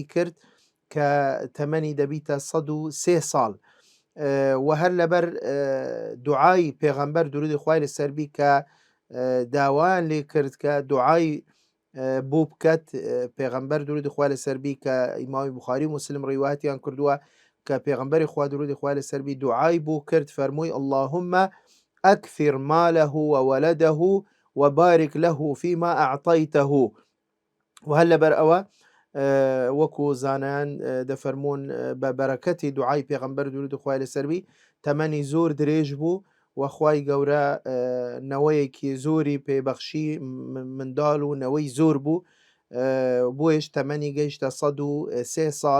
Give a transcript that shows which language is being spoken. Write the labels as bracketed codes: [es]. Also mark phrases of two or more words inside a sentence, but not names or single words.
[ckb] کرد کە تەمەنی دەبیتە 103 ساڵ و هەر لەبەر دوعای پێغەمبەر درودی خوای لەسەربی کە داوایان لێ کرد کە دوعای بۆ بکات پێغەمبەر درودی خوای لەسەربی کە ئیمامی بوخاری و مسلم ڕیواتیان کردووە کە پێغەمبەری خوا درودی خوای لەسەربی دوعای بۆ کرد، فەرمووی [ar] اللهم أكثر ماله وولده وبارك له فيما أعطيته. [ckb] وهل لەبەر ئەوە وەکو زانایان دەفەرمون بە بەرەکەتی دوعای پێغەمبەر درودی خوای لەسەربی تەمەنی زۆر درێژ بوو و خوای گەورە نەوەیەکی زۆری پێبەخشی، منداڵ و نەوەی زۆر بوو، بۆیش تەمەنی گەیشتە 103 ساڵ.